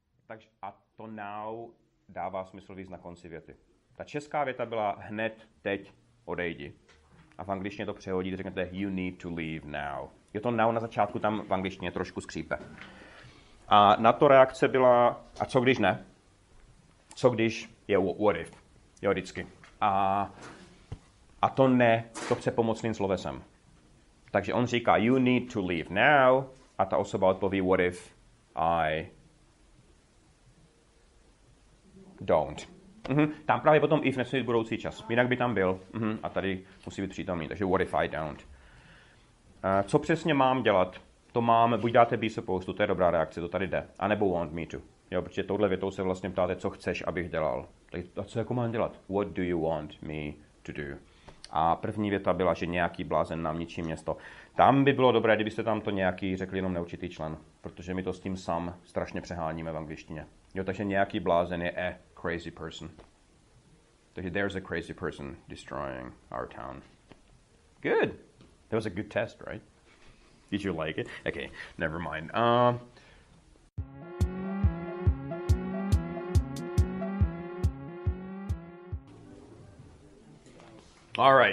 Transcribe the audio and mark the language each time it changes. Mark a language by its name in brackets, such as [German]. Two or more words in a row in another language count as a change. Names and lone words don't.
[Czech] Takže a to now dává smysl víc na konci věty. Ta česká věta byla hned, teď, odejdi. A v angličtině to přehodíte, řeknete [English] you need to leave now. [Czech] Je to now na začátku tam v angličtině trošku skřípe. A na to reakce byla, a co když ne? Co když je [English] what if? [Czech] Jo, vždycky. A to ne, to chce pomocným slovesem. Takže on říká [English] you need to leave now [Czech] a ta osoba odpoví [English] what if I don't. [Czech] Tam právě potom if nesmí být budoucí čas. Jinak by tam byl. A tady musí být přítomný. [English] Takže what if I don't. [Czech] Co přesně mám dělat? To mám, buď dáte [English] be supposed to, [Czech] to je dobrá reakce, to tady jde. A nebo [English] want me to. [Czech] Jo, protože touhle větou se vlastně ptáte, co chceš, abych dělal. Tak a co jako mám dělat? [English] What do you want me to do? [Czech] A první věta byla, že nějaký blázen nám ničí město. Tam by bylo dobré, kdybyste tam to nějaký řekli jenom neurčitý člen, protože my to s tím sam strašně přeháníme v angličtině. Jo, takže nějaký blázen je [English] a crazy person. Takže there's a crazy person destroying our town. Good. That was a good test, right? Did you like it? Okay, never mind. All right.